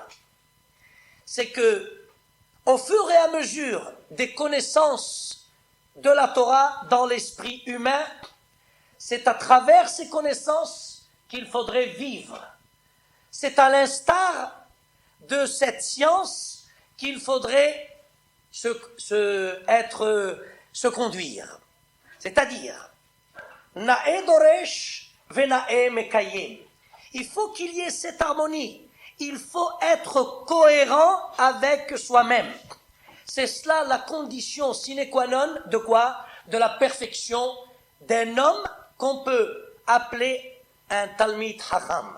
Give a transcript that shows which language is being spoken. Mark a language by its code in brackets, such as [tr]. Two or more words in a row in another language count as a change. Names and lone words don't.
[fr] C'est que, au fur et à mesure des connaissances de la Torah dans l'esprit humain, c'est à travers ces connaissances qu'il faudrait vivre. C'est à l'instar de cette science qu'il faudrait se conduire. C'est-à-dire, [he] נאה דורש ונאה מקיים. [fr] Il faut qu'il y ait cette harmonie. Il faut être cohérent avec soi-même. C'est cela la condition [la] sine qua non [fr] de quoi? De la perfection d'un homme qu'on peut appeler un [he] תלמיד חכם.